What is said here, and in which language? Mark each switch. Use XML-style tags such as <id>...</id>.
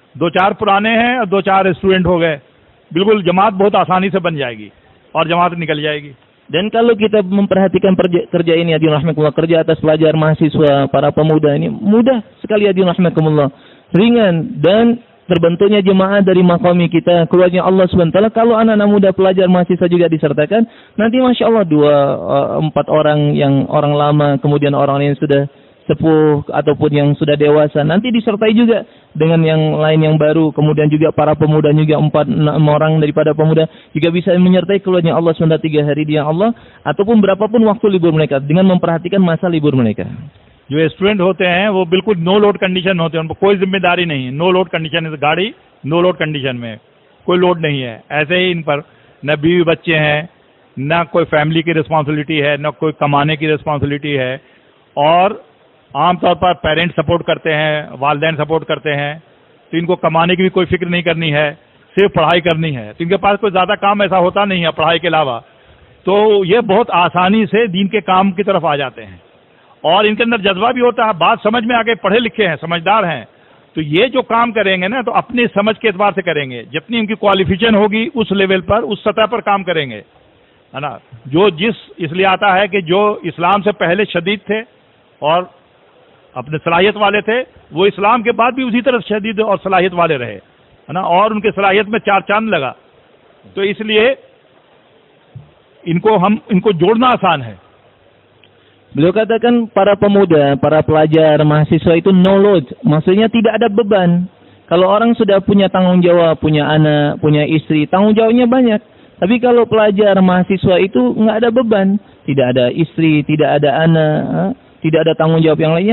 <hi>2-4 पुराने हैं और 2-4 स्टूडेंट हो गए, बिल्कुल जमात बहुत आसानी से बन जाएगी और जमात निकल जाएगी.</hi> <id>Dan kalau kita memperhatikan kerja ini, hadirin rahimakumullah, kerja atas pelajar mahasiswa, para pemuda ini mudah sekali, hadirin rahimakumullah, ringan, dan terbentuknya jemaah dari maqami kita keluarnya Allah SWT. Kalau anak-anak muda pelajar mahasiswa juga disertakan, nanti Masya Allah 2-4 orang yang orang lama, kemudian orang yang sudah sepuh ataupun yang sudah dewasa, nanti disertai juga dengan yang lain yang baru. Kemudian juga para pemuda juga 4-6 orang daripada pemuda juga bisa menyertai keluarnya Allah SWT 3 hari dia Allah, ataupun berapapun waktu libur mereka dengan memperhatikan masa libur mereka.</id> <hi>जो student होते हैं वो बिल्कुल no load condition होते हैं, उनको कोई जिम्मेदारी नहीं है। नो लोड कंडीशन है, गाड़ी नो लोड कंडीशन में, कोई लोड नहीं है। ऐसे ही इन पर न बीवी बच्चे हैं, न कोई फैमिली की रिस्पॉन्सिबिलिटी है, न कोई कमाने की रिस्पॉन्सिबिलिटी है, और आमतौर पर पेरेंट्स सपोर्ट करते हैं, वालिदैन सपोर्ट करते हैं, तो इनको कमाने की भी कोई फिक्र नहीं करनी है, सिर्फ पढ़ाई करनी है। तो इनके पास कोई ज़्यादा काम ऐसा होता नहीं है पढ़ाई के अलावा, तो ये बहुत आसानी से दीन के काम की तरफ आ जाते हैं। और इनके अंदर जज्बा भी होता है, बात समझ में आके, पढ़े लिखे हैं, समझदार हैं, तो ये जो काम करेंगे ना तो अपनी समझ के एतबार से करेंगे, जितनी उनकी क्वालिफिकेशन होगी उस लेवल पर, उस सतह पर काम करेंगे, है ना। जो जिस इसलिए आता है कि जो इस्लाम से पहले शदीद थे और अपने सलाहियत वाले थे, वो इस्लाम के बाद भी उसी तरह शदीद और सलाहियत वाले रहे, है ना, और उनके सलाहियत में चार चांद लगा। तो इसलिए इनको जोड़ना आसान है।</hi> <id>Beliau katakan para pemuda, para pelajar, mahasiswa itu no load. Maksudnya tidak ada beban. Kalau orang sudah punya tanggung jawab, punya anak, punya istri, tanggung jawabnya banyak. Tapi kalau pelajar, mahasiswa itu nggak ada beban. Tidak ada istri, tidak ada anak, tidak ada tanggung jawab yang lain.</id>